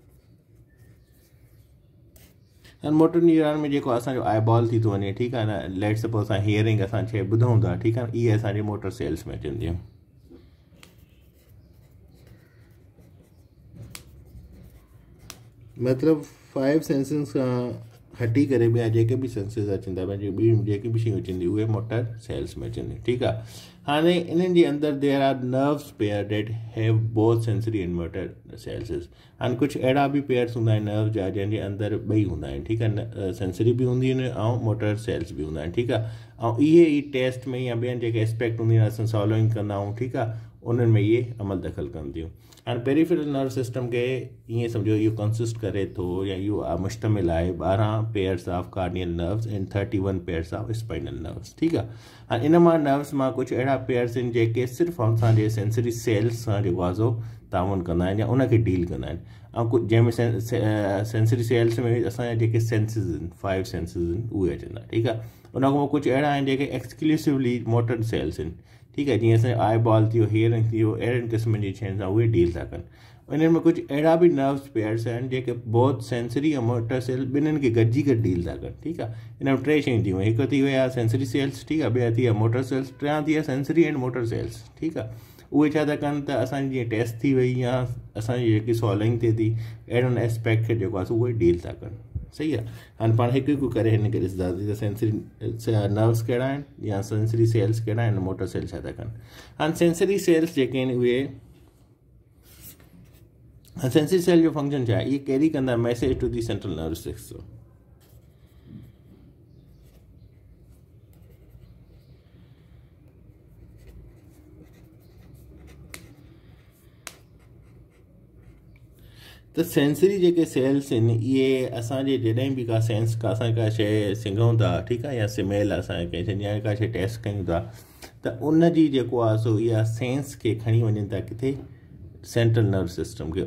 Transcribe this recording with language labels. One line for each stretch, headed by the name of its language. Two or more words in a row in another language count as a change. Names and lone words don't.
Sindhi: ऐं मोटर न्यूरॉन में जेको असांजो
English: eye ball
Sindhi: थी थो वञे, ठीकु आहे न,
English: let suppose
Sindhi: असां हियरिंग असां शइ ॿुधूं था, ठीकु आहे, इहे असांजी
English: motor cells
Sindhi: में अचनि थियूं। मतिलबु 5 सेंसिस खां हटी करे ॿिया जेके बि सेंसिस अचनि था, पंहिंजी ॿी जेके बि शयूं अचनि थियूं, उहे
English: motor cells
Sindhi: में अचनि थियूं, ठीकु आहे। हाणे इन्हनि जे अंदरि
English: there are nerves pair that have both sensory and motor cells.
Sindhi: हाणे कुझु अहिड़ा बि पेयर्स हूंदा आहिनि नर्व जा जंहिंजे अंदरि ॿई हूंदा आहिनि, ठीकु आहे, सेंसरी बि हूंदियूं आहिनि ऐं
English: motor cells
Sindhi: बि हूंदा आहिनि, ठीकु आहे। ऐं इहे ई टेस्ट में या ॿियनि जेके एस्पेक्ट हूंदियूं आहिनि असां सॉल्विंग कंदा आहियूं, ठीकु आहे, उन्हनि में इहे अमल दख़ल कंदियूं। हाणे
English: peripheral nerve system
Sindhi: खे ईअं सम्झो इहो कंसिस्ट करे थो या इहो मुश्तमिल आहे
English: 12 pairs of cardial nerves and 31 pairs of spinal nerves,
Sindhi: ठीकु आहे। हाणे इन मां नर्व्स मां कुझु अहिड़ा पेयर्स आहिनि जेके सिर्फ़ु असांजे
English: sensory cells
Sindhi: सां जेको आहे सो ताउन कंदा आहिनि या उनखे डील कंदा आहिनि। ऐं कुझु जंहिंमें
English: sensory cells
Sindhi: में असांजा जेके सेंसिस आहिनि, 5 सेंसिस आहिनि, उहे अचंदा, ठीकु आहे। उन खां पोइ कुझु अहिड़ा आहिनि जेके
English: exclusively motor cells
Sindhi: आहिनि, ठीकु आहे, जीअं असांजो
English: eye ball
Sindhi: थी वियो, हियरिंग थी वियो, अहिड़नि क़िस्मनि जी शयुनि सां उहे डील था कनि। इन्हनि में कुझु अहिड़ा बि
English: nerves pairs
Sindhi: आहिनि जेके
English: both sensory
Sindhi: ऐं
English: motor cell
Sindhi: ॿिन्हिनि खे गॾिजी करे डील था कनि, ठीकु आहे। इन में 3 शयूं थी वियूं, हिकु थी विया
English: sensory cells,
Sindhi: ठीकु आहे, ॿिया थी विया
English: motor cells,
Sindhi: टियां थी विया
English: sensory and motor cells,
Sindhi: ठीकु आहे। उहे छा था कनि त असांजी जीअं टेस्ट थी वई या असांजी जेकी सॉल्विंग थिए थी, अहिड़नि एस्पेक्ट खे जेको आहे उहे डील था कनि, सही आहे। हाणे पाण हिकु हिकु करे हिन खे ॾिसंदासीं त
English: sensory nerves
Sindhi: कहिड़ा आहिनि या
English: sensory cells
Sindhi: कहिड़ा आहिनि,
English: motor cells
Sindhi: छा था कनि। हाणे
English: sensory cells
Sindhi: जेके आहिनि उहे,
English: sensory cell
Sindhi: जो फंक्शन छा आहे, इहे कैरी कंदा
English: message to the central nervous system.
Sindhi: त सेंसरी जेके सेल्स आहिनि इहे असांजे जॾहिं बि का सेंस का असां का शइ सिंघूं था, ठीकु आहे, या स्मेल असांखे कंहिं शइ या का शइ टेस्ट कयूं था, त उन जी जेको आहे सो इहा सेंस खे खणी वञनि था किथे,
English: central nerve system
Sindhi: खे।